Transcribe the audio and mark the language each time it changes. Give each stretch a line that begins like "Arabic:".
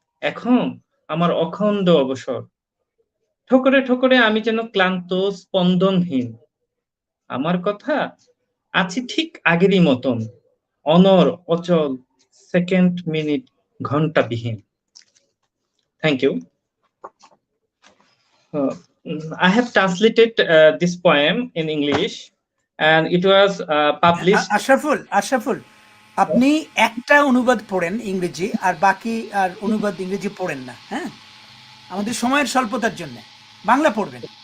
Bangla: এখন আমার অখণ্ড অবসর, ঠোকরে ঠোকরে আমি যেন ক্লান্ত স্পন্দনহীন। আমার কথা আছি ঠিক আগেরই মতন, অনর অচল, second minute ঘন্টাবিহীন।
English: Thank you. I have translated this poem in English, and it was published.
Bangla: Ashraful, আপনি একটা অনুবাদ পড়েন ইংরেজি, আর বাকি আর অনুবাদ ইংরেজি পড়েন না, হ্যাঁ? আমাদের সময়ের স্বল্পতার জন্য বাংলা পড়বেন।